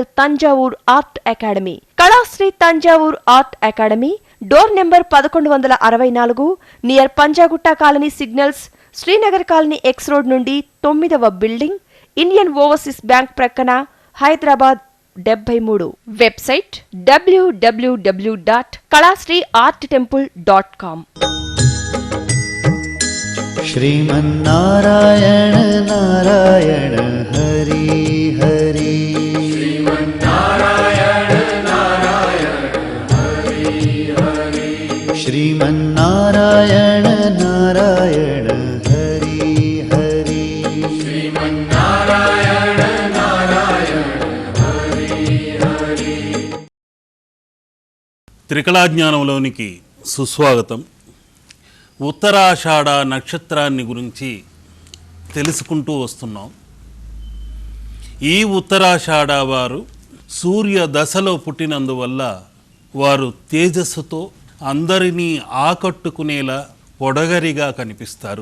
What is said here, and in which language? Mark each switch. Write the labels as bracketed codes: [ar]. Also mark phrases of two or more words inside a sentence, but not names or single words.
[te] తంజావూర్ ఆర్ట్ అకాడమీ, కళాశ్రీ తంజావూర్ ఆర్ట్ అకాడమీ, [en] door number [te] 1164, నియర్ పంజాగుట్ట [en] colony signals, [te] శ్రీనగర్ కాలనీ [en] X road [te] నుండి 9వ బిల్డింగ్, ఇండియన్ ఓవర్సీస్ బ్యాంక్ ప్రక్కన, హైదరాబాద్ 73. వెబ్సైట్ www.kalastreearttemple.com। [sa] श्रीमन्नारायण नारायण हरि हरि श्रीमन्नारायण नारायण हरि हरि श्रीमन्नारायण नारायण हरि हरि श्रीमन्नारायण नारायण हरि हरि। [te] త్రికళాజ్ఞానంలోనికి సుస్వాగతం. ఉత్తరాషాఢ నక్షత్రాన్ని గురించి తెలుసుకుంటూ వస్తున్నాం. ఈ ఉత్తరాషాఢ వారు సూర్య దశలో పుట్టినందువల్ల వారు తేజస్సుతో అందరినీ ఆకట్టుకునేలా పొడగరిగా కనిపిస్తారు.